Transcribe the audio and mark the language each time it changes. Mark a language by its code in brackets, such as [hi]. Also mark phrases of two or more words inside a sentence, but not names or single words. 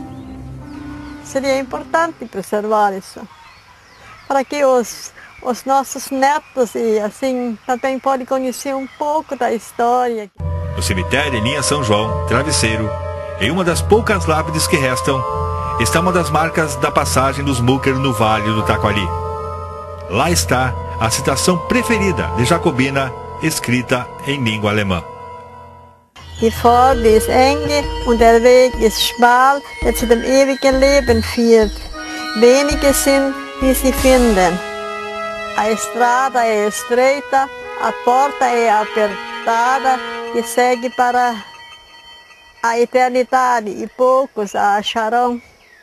[pt] Seria importante preservar isso, para que os nossos netos e assim também podem conhecer um pouco da história. No cemitério em linha São João, Travesseiro, em uma das poucas lápides que restam, está uma das marcas da passagem dos Mucker no Vale do Taquari. Lá está a citação preferida de Jacobina, escrita em língua alemã. [de] Die Pforte ist enge und der Weg ist schmal, der zu dem ewigen Leben führt. Wenige sind, die sie finden. [pt] A estrada é estreita, a porta é apertada, que segue para a eternidade, e poucos a acharão.